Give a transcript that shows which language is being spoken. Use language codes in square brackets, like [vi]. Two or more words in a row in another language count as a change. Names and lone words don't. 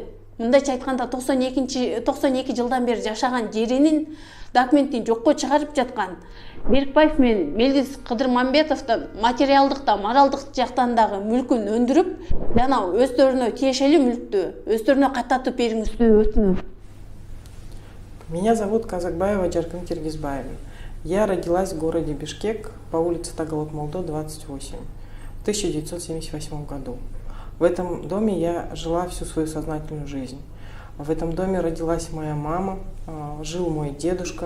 [ky] Мындайча айтканда 92 жылдан бери жашаган жеринин документин жокко чыгарып жаткан Берикбаев менен Мелис Кыдырмамбетовдон материалдык да моралдык жактан дагы мүлкүн өндүрүп, жана өздөрүнө тиешелүү мүлктү өздөрүнө каттатып бериңиздүү өтүнөм. [ru] Меня зовут Казакбаева Джаркын Киргизбаевна. Я родилась в городе Бишкек по улице Тоголок Молдо, 28 в 1978 году. В этом доме я жила всю свою сознательную жизнь. В этом доме родилась моя мама, жил мой дедушка.